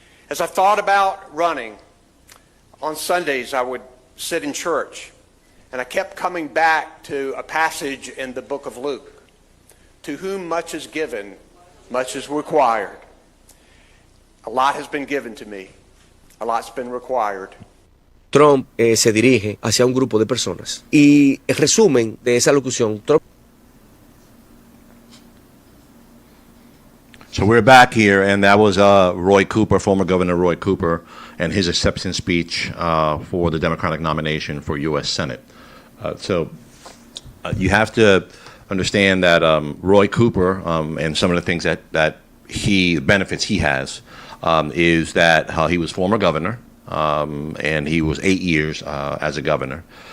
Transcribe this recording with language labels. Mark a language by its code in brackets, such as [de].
[en] As I thought about running, on Sundays I would sit in church And I kept coming back to a passage in the book of Luke. To whom much is given, much is required. A lot has been given to me. A lot's been required. [es] Trump se dirige hacia un grupo de personas. Y el resumen de esa locución, Trump... [en] So we're back here, and that was Roy Cooper, former Governor Roy Cooper, and his acceptance speech for the Democratic nomination for U.S. Senate. So you have to understand that Roy Cooper and some of the things that benefits he has is that he was former governor, and he was 8 years as a governor.